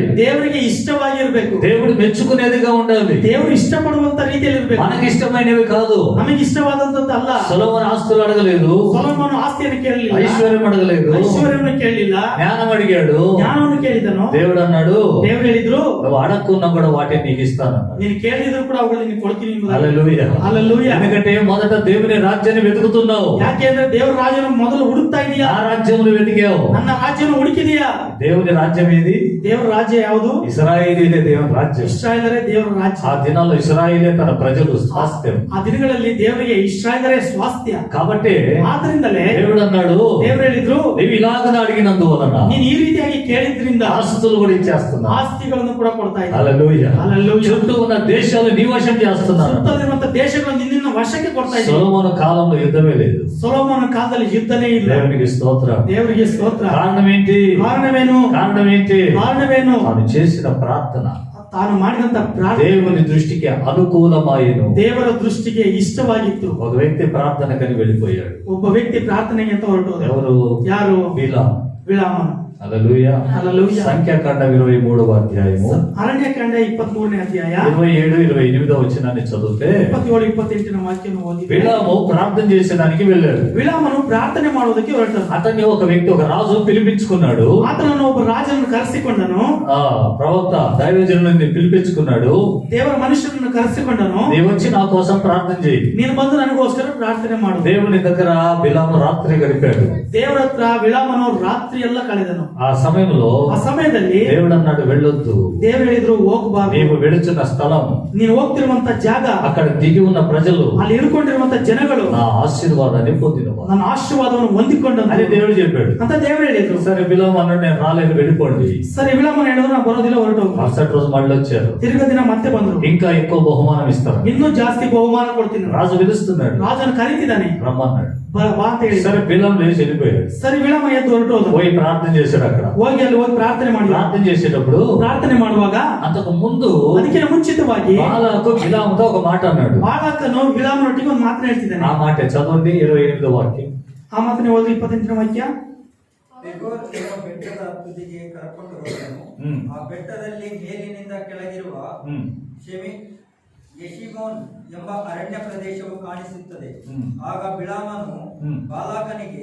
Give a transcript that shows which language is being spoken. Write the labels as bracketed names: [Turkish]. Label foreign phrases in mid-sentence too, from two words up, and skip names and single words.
[Kannada] ದೇವರಿಗೆ ಇಷ್ಟವಾಗಿರ್ಬೇಕು, [Telugu] దేవుడు మెచ్చుకునేదిగా ఉండాలి, [Kannada] ದೇವರು ಇಷ್ಟಪಡುವಂತ ರೀತಿಯಲ್ಲಿ ಇರ್ಬೇಕು. [Telugu] మనకి ఇష్టమైనవి కాదు. [Kannada] ನಮಗೆ ಇಷ್ಟವಾದಂತದ್ದು ಅಲ್ಲ. [Telugu] సొలొమోను ఆస్తులు అడగలేదు, [Kannada] ಸೊಲೊಮೋನನು ಆಸ್ತಿಯನ್ನು ಕೇಳಲಿಲ್ಲ, [Telugu] ఐశ్వర్యం అడగలేదు, [Kannada] ಐಶ್ವರ್ಯವನ್ನು ಕೇಳಲಿಲ್ಲ, [Telugu] జ్ఞానం అడిగాడు. [Kannada] ಜ್ಞಾನವನ್ನು ಕೇಳಿದನು. [Telugu] దేవుడు అన్నాడు, [Kannada] ದೇವರು ಹೇಳಿದ್ರು, [Telugu] నువ్వు అడగకున్నా కూడా వాటిని నీకు ఇస్తానన్నాడు. [Kannada] ನೀನು ಕೇಳಿದ್ರು ಕೂಡ ಅವುಗಳನ್ನು ನೀನು ಕೊಡ್ತೀನಿ ಎಂಬುದಾಗಿ. [Telugu] హల్లెలూయా. హల్లెలూయా. ఎందుకంటే మొదట దేవుని రాజ్యాన్ని వెతుకుతున్నావు, [Kannada] ಯಾಕೆ ಅಂದ್ರೆ ದೇವರ ರಾಜ್ಯನ ಮೊದಲು ಹುಡುಕ್ತಾ ಇದೀಯಾ, [Telugu] ఆ రాజ్యమును వెతికావు. [Kannada] ನನ್ನ ರಾಜ್ಯನ ಹುಡುಕಿದೀಯಾ. [Telugu] దేవుని రాజ్యం ఏది? [Kannada] ದೇವರ ರಾಜ್ಯ ಯಾವುದು? [Telugu] ఇశ్రాయేలీలే దేవుని రాజ్యం. [Kannada] ಇಸ್ರಾಯೇಲರೇ ದೇವರ ರಾಜ್ಯ. [Telugu] ఆ దినాల్లో ఇశ్రాయేలే తన ప్రజలు స్వాస్థ్యం. [Kannada] ಆ ದಿನಗಳಲ್ಲಿ ದೇವರಿಗೆ ಇಸ್ರಾಯೇಲರೇ ಸ್ವಾಸ್ಥ್ಯ. [Telugu] కాబట్టి [Kannada] ಆದ್ರಿಂದಲೇ [Telugu] దేవుడు అన్నాడు, [Kannada] ದೇವರು ಹೇಳಿದ್ರು, [Telugu] నీవు ఇలాగ అడిగినందువలన [Kannada] ನೀನು ಈ ರೀತಿಯಾಗಿ ಕೇಳಿದ್ರಿಂದ [Telugu] ఆ ఆస్తులు కూడా ఇచ్చేస్తున్నారు. [Kannada] ಆಸ್ತಿಗಳನ್ನು ಕೂಡ ಕೊಡ್ತಾ ಇದ್ದಾರೆ. [Telugu] హల్లెలూయా. హల్లెలూయా. చుట్టూ ఉన్న దేశాలు నివశం చేస్తున్నారు. [Kannada] ಸುತ್ತಲಿರುವಂತ ದೇಶಗಳನ್ನು ನಿನ್ನ ವಶಕ್ಕೆ ಕೊಡ್ತಾ ಇದ್ದಾರೆ. [Telugu] సొలొమోను కాలంలో యుద్ధమే లేదు. [Kannada] ಸೊಲೊಮೋನ ಕಾಲದಲ್ಲಿ ಯುದ್ಧನೇ ಇಲ್ಲ. [Telugu] దేవునికి స్తోత్రం. [Kannada] ದೇವರಿಗೆ ಸ್ತೋತ್ರ. [Telugu] కారణం ఏంటి? [Kannada] ಕಾರಣವೇನು? ಕಾರಣವೇನು? [Telugu] తాను చేసిన ప్రార్థన [Kannada] ತಾನು ಮಾಡಿದಂತ ಪ್ರಾರ್ಥನೆ [Telugu] దేవుని దృష్టికి అనుకూలమాయెను. [Kannada] ದೇವರ ದೃಷ್ಟಿಗೆ ಇಷ್ಟವಾಗಿತ್ತು. [Telugu] ఒక వ్యక్తి ప్రార్థనకని వెళ్ళిపోయాడు. [Kannada] ಒಬ್ಬ ವ್ಯಕ್ತಿ ಪ್ರಾರ್ಥನೆಗೆ ಅಂತ ಹೊರಟೋದು. [Telugu] ఎవరు? [Kannada] ಯಾರು? [Telugu] బిలాము. [Kannada] ಹಲ್ಲೆಲೂಯಾ. [Telugu] హల్లెలూయా. సంఖ్యాకాండ 23వ అధ్యాయము [Kannada] ಅರಣ್ಯಕಾಂಡ 23ನೇ ಅಧ್ಯಾಯ [Telugu] 27-28 వచనాన్ని చదివితే [Kannada] 27-28ನ ವಾಕ್ಯವನ್ನು ಓದಿ. [Telugu] బిలాము ప్రార్థన చేసేదానికి వెళ్ళాడు. [Kannada] ಬಿಳಾಮನು ಪ್ರಾರ್ಥನೆ ಮಾಡುವುದಕ್ಕೆ ಹೊರಟನು. [Telugu] అతన్ని ఒక వ్యక్తి, ఒక రాజు పిలిపించుకున్నాడు. [Kannada] ಆತನನ್ನು ಒಬ್ಬ ರಾಜನನ್ನು ಕರೆಸಿಕೊಂಡನು. [Telugu] ప్రవక్త దైవజనుడిని పిలిపించుకున్నాడు. [Kannada] ದೇವರ ಮನುಷ್ಯನನ್ನು ಕರೆಸಿಕೊಂಡನು. [Telugu] నీవు వచ్చి నా కోసం ప్రార్థన చేయి. [Kannada] ನೀನು ಬಂದು ನನಗೋಸ್ಕರ ಪ್ರಾರ್ಥನೆ ಮಾಡು. [Telugu] దేవుని దగ్గర బిలాము రాత్రి గడిపాడు. [Kannada] ದೇವರ ಹತ್ರ ಬಿಳಾಮನು ರಾತ್ರಿ ಎಲ್ಲ ಕಳೆದನು. [Telugu] ఆ సమయంలో [Kannada] ಆ ಸಮಯದಲ್ಲಿ [Telugu] దేవుడు అన్నాడు, వెళ్ళొద్దు. [Kannada] ದೇವರು ಹೇಳಿದ್ರು, ಹೋಗಬಾರದು. [Telugu] నీవు వెళుచున్న స్థలం, [Kannada] ನೀನು ಹೋಗ್ತಿರುವಂತ ಜಾಗ, [Telugu] అక్కడ దిగి ఉన్న ప్రజలు [Kannada] ಅಲ್ಲಿ ಇಳ್ಕೊಂಡಿರುವಂತ ಜನಗಳು [Telugu] నా ఆశీర్వాదాన్ని పొందినవారు, [Kannada] ನನ್ನ ಆಶೀರ್ವಾದವನ್ನು ಹೊಂದಿಕೊಂಡು [Telugu] అని దేవుడు చెప్పాడు. [Kannada] ಅಂತ ದೇವರು ಹೇಳಿದ್ರು. [Telugu] సరే బిలాము అన్నాడు, నేను రాలేదు, వెళ్ళిపోండి. [Kannada] ಸರಿ, ಬಿಳಾಮನು ಹೇಳಿದ್ರು, ನಾನು ಬರೋದಿಲ್ಲ, ಹೊರಟೋಗು. [Telugu] మరుసటి రోజు మళ్ళీ వచ్చారు. [Kannada] ತಿರ್ಗ ದಿನ ಮತ್ತೆ ಬಂದ್ರು. [Telugu] ఇంకా ఎక్కువ బహుమానం ఇస్తారు. [Kannada] ಇನ್ನೂ ಜಾಸ್ತಿ ಬಹುಮಾನ ಕೊಡ್ತೀನಿ. [Telugu] రాజు పిలుస్తున్నాడు, [Kannada] ರಾಜನು ಕರೀತಿದ್ದಾನೆ, [Telugu] రమ్మన్నాడు. [Kannada] ಬಾ ಅಂತ ಹೇಳಿ. [Telugu] సరే బిలాము లేచి వెళ్ళిపోయాడు. [Kannada] ಸರಿ, ಬಿಳಾಮ ಎದ್ದು ಹೊರಟೋದು. [Telugu] పోయి ప్రార్థన చేశాడు. అక్కడ [Kannada] ಹೋಗಿ ಅಲ್ಲಿ ಹೋಗಿ ಪ್ರಾರ್ಥನೆ ಮಾಡಿ. [Telugu] ప్రార్థన చేసేటప్పుడు [Kannada] ಪ್ರಾರ್ಥನೆ ಮಾಡುವಾಗ [Telugu] అంతకు ముందు [Kannada] ಅದಕ್ಕಿಂತ ಮುಂಚಿತವಾಗಿ [Telugu] బాలాకు బిలాముతో ఒక మాట అన్నాడు. [Kannada] ಬಾಳಕನು ಬಿಳಾಮನೊಟ್ಟಿಗೆ ಒಂದು ಮಾತನ್ನ ಹೇಳ್ತಿದ್ದಾನೆ. [Telugu] ఆ మాట చదవండి. 28వ వాక్యం. [Kannada] ಆ ಮಾತನ್ನ ಓದಿ 28ನೇ ವಾಕ್ಯ. ಪೆಗೋರ್ ಎಂಬ ಬೆಟ್ಟದ ತುದಿಗೆ ಕರ್ಕೊಂಡು ಹೋದನು. ಆ ಬೆಟ್ಟದಲ್ಲಿ ಮೇಲಿನಿಂದ ಕೆಳಗಿರುವ ಯೆಷಿಮೋನ್ ಎಂಬ ಅರಣ್ಯ ಪ್ರದೇಶವು ಕಾಣಿಸುತ್ತದೆ. ಆಗ ಬಿಳಾಮನು ಬಾಲಾಕನಿಗೆ